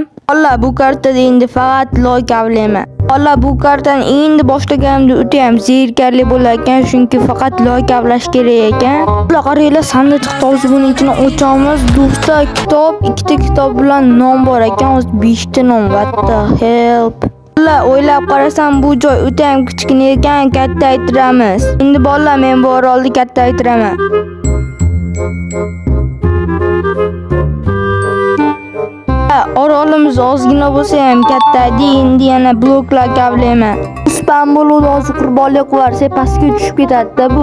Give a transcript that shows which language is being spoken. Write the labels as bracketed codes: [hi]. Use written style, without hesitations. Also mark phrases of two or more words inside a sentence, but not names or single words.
[uz] Bolalar, bu kartada endi faqat like avlayman. Bolalar, bu kartani endi boshlaganimda o'ta ham zerikarli bo'lar ekan, chunki faqat like avlash kerak ekan. Bolalar, qaranglar, sandiqcha hozir buning ichini ochamiz. 2 kitob, 2 kitob bilan nom bor ekan, hozir 5 ta nom. [en] What the help? [uz] Bolalar, o'ylab qarasam bu joy o'ta ham kichkina ekan, kattaytiramiz. Endi bolalar, men bu orolni kattaytiraman. Orolimiz ozgina bo'lsa ham kattaydi. Endi yana bloklar kavlayman. Spam bo'ladi, hozir qurbonlik qilarsa pastga tushib ketadi-da bu.